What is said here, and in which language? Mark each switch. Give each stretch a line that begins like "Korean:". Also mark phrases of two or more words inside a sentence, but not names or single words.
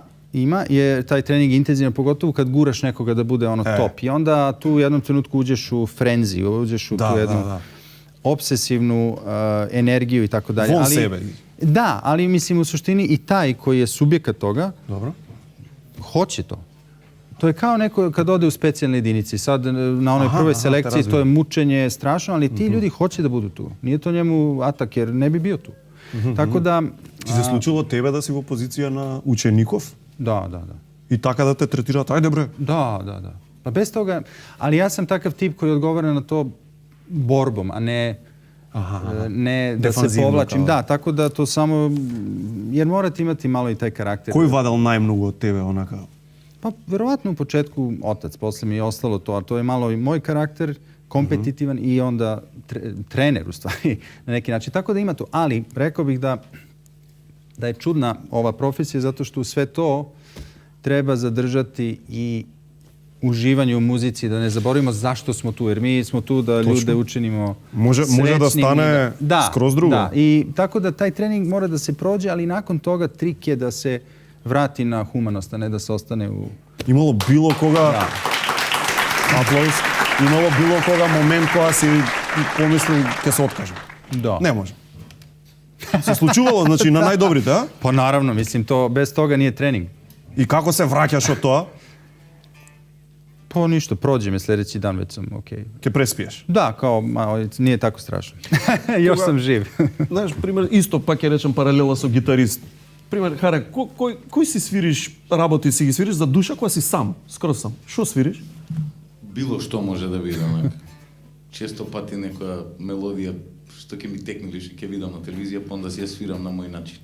Serbian: Ima, je taj trening intenzivan, pogotovo kad guraš nekoga da bude top. I onda tu u jednom trenutku uđeš u frenzi, uđeš u tu jednu obsesivnu energiju i tako dalje. Von sebe. Da, ali mislim u suštini i taj koji je subjekat toga, hoće to. To je kao neko kad ode u specijalne jedinice. Sad na onoj prvoj selekciji to je mučenje strašno, ali ti ljudi hoće da budu tu. Nije to njemu atak jer ne bi bio tu. Tako da...
Macedonian: Ti se случило тебе да си во позиција на учеников?
Serbian: Da.
Macedonian: I така да те третираат, ајде бре. Da.
Serbian: Pa bez toga, ali ja sam takav tip koji odgovara na to borbom, a ne da se povlačim. Da, tako da to samo, jer morate imati malo i taj karakter.
Macedonian: Кој вадел најмногу од тебе, онака?
Serbian: Pa, verovatno u početku otac, posle mi je ostalo to, a to je malo i moj karakter, kompetitivan i onda trener u stvari na neki način. Tako da ima to, ali rekao bih da je čudna ova profesija zato što u sve to treba zadržati i uživanje u muzici, da ne zaboravimo zašto smo tu, jer mi smo tu da ljude učinimo srećnim. Može da stane skroz drugo. Da, i tako da taj trening mora da se prođe, ali nakon toga trik je da se vrati na humanost, a ne da se ostane u...
Macedonian: Имало било кога... Аплауз. Имало било кога момент кога си помислил ќе се откажем.
Serbian: Da.
Macedonian: Не може. Се случувало, значи, на најдобрите, а?
Serbian: Pa naravno, mislim, to bez toga nije trening.
Macedonian: И како се враќаш од тоа?
Serbian: Pa ništa, prođe me sljedeći dan, već sam okej.
Macedonian: Ќе преспиеш?
Serbian: Da, kao, nije tako strašno. Još sam živ.
Macedonian: Знаеш, пример, исто пак ќе речем паралела со гитарист. Пример, харе, кој си свириш, работи си ги свириш за душа кога си сам, скроз сам. Што свириш? Било што може да биде, онака. Често пати некоја мелодија што ќе ми текне или што ќе видам на телевизија, па onda си ја свирам на мој начин.